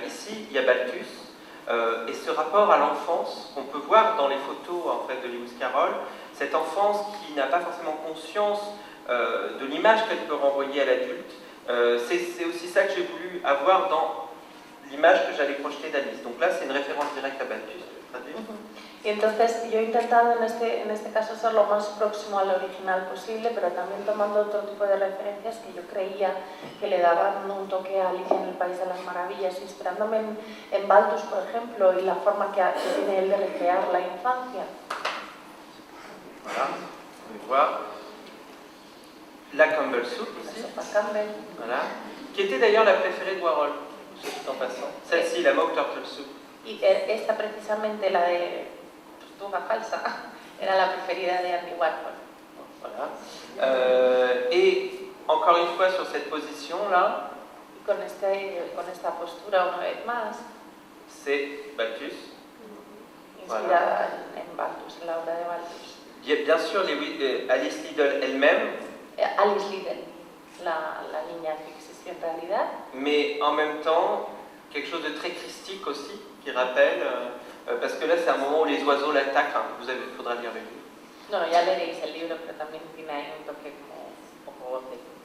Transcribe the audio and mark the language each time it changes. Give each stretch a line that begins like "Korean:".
French: Ici, il y a Balthus, et ce rapport à l'enfance qu'on peut voir dans les photos en fait de Lewis Carroll, cette enfance qui n'a pas forcément conscience de l'image qu'elle peut renvoyer à l'adulte. C'est aussi ça que j'ai voulu avoir dans l'image que j'allais projeter d'Alice. Donc là, c'est une référence directe à Balthus.
Spanish: Y entonces yo he intentado en este caso ser lo más próximo al original posible, pero también tomando otro tipo de referencias que yo creía que le daban un toque a Alicia en el País de las Maravillas, inspirándome en Balthus, por ejemplo, y la forma que tiene él de recrear la infancia.
French: Voilà, vous pouvez voir. La Campbell Soup aussi, voilà, qui était d'ailleurs la préférée de Warhol, tout en passant. Celle-ci, la Mock Turtle Soup.
Spanish: Y esta precisamente, la de tortuga falsa, era la preferida de Andy Warhol.
French: Voilà. Et encore une fois sur cette position-là,
Spanish: y con esta postura una vez más,
French: c'est Balthus.
Spanish: Inspirada en Balthus, en la obra de Balthus.
French: Bien sûr, Alice Liddell elle-même.
Spanish: Alice Liddell, la niña que existió en realidad.
French: Mais en même temps, quelque chose de très christique aussi, qui rappelle, parce que là c'est un moment où les oiseaux l'attaquent, hein. Il faudra lire le livre.
Spanish: No, ya leeréis el libro, pero también tiene ahí un toque como un poco de